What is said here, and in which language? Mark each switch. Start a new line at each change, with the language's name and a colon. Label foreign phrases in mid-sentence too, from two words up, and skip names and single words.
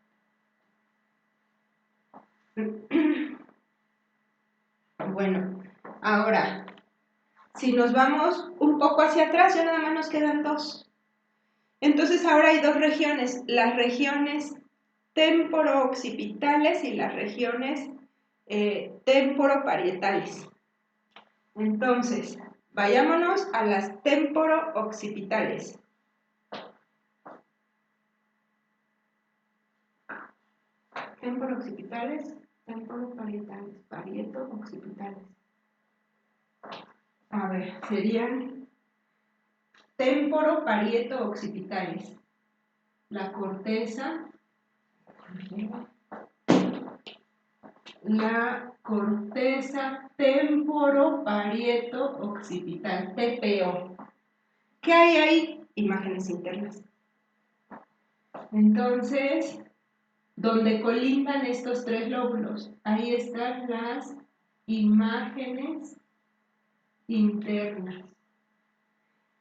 Spanish: Bueno, ahora, si nos vamos un poco hacia atrás, ya nada más nos quedan dos. Entonces ahora hay dos regiones, las regiones temporo-occipitales y las regiones temporoparietales. Entonces, vayámonos a las temporo-occipitales. Temporo-occipitales, temporoparietales, parieto-occipitales. A ver, serían temporo-parieto-occipitales. La corteza temporo-parieto-occipital, TPO. ¿Qué hay ahí? Imágenes internas. Entonces, donde colindan estos tres lóbulos, ahí están las imágenes internas.